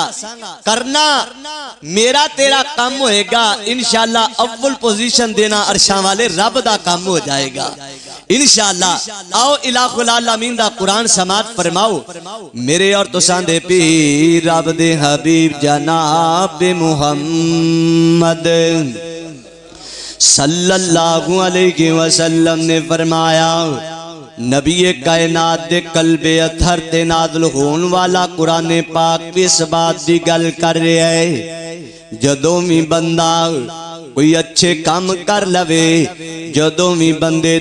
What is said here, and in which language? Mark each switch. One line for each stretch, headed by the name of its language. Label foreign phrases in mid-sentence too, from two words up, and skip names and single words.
Punjabi: کرنا میرا تیرا کام ہوئے گا، ان شاء اللہ اول پوزیشن دینا عرشاں والے رب دا کام ہو جائے گا ان شاء اللہ. आओ
Arabic: إله العالمين
Punjabi: دا قرآن سماعت فرماؤ۔ میرے اور تساں دے پیر رب دے حبیب جناب محمد
Arabic: صلى الله عليه وسلم
Punjabi: نے فرمایا، نبی کائنات دے قلب اطہر تے نازل ہونے والا قرآن پاک بھی اس بات کی گل کر رہا ہے، جدوں بھی بندہ کوئی اچھے کام کر لوے، جدوں بھی بندے